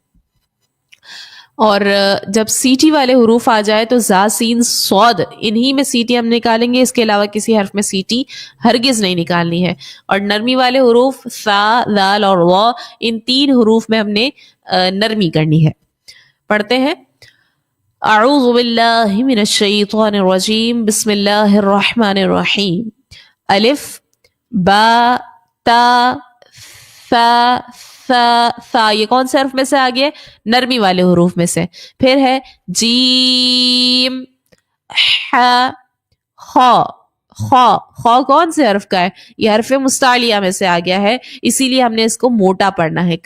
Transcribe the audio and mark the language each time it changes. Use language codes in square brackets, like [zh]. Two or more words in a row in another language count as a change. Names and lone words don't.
[ur] اور جب سیٹی والے حروف آ جائے تو زا، سین، صاد، انہی میں سیٹی ہم نکالیں گے، اس کے علاوہ کسی حرف میں سیٹی ہرگز نہیں نکالنی ہے. اور نرمی والے حروف ثا، ذال اور غا، ان 3 حروف میں ہم نے نرمی کرنی ہے. پڑھتے ہیں. [ar] اعوذ باللہ من الشیطان الرجیم، بسم اللہ الرحمن الرحیم. الف، با، تا، [ur] ثا، ثا، ثا، یہ کون سے حرف میں سے آ گیا؟ نرمی والے حروف میں سے. پھر ہے جیم، ح، خا. خا، خا کون سے حرف کا ہے؟ یہ حرف مستعلیہ میں سے آ گیا ہے، اسی لیے ہم نے اس کو موٹا پڑھنا ہے.